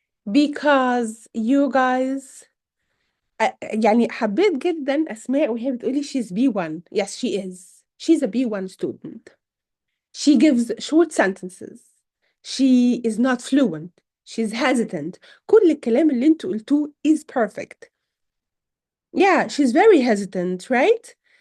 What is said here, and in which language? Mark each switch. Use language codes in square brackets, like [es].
[en] Because you guys [ar] يعني حبيت جدا أسماء وهي بتقولي [en] she's B1. Yes, she is. She's a B1 student. She gives short sentences. She is not fluent. She's hesitant. [ar] كل الكلام اللي انتوا قلتوه [en] is perfect. Yeah, she's very hesitant, right?